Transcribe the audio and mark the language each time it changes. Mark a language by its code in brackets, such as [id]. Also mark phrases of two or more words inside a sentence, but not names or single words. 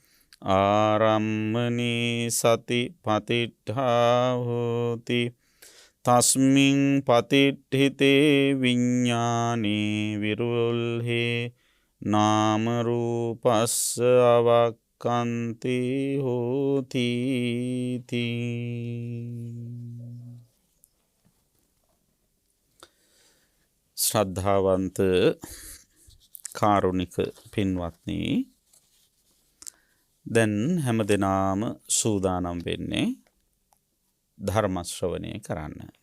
[pi] ආරම්මනේ සති පතිට්ඨා හෝති තස්මින් පතිට්ඨිතේ විඤ්ඤාණේ විරුල්හේ නාම රූපස්ස අවක්ඛන්ති හෝති [si] ශ්‍රද්ධාවන්ත කාරුණික පින්වත්නි, දැන් හැමදෙනාම සූදානම් වෙන්නේ ධර්ම ශ්‍රවණය කරන්න.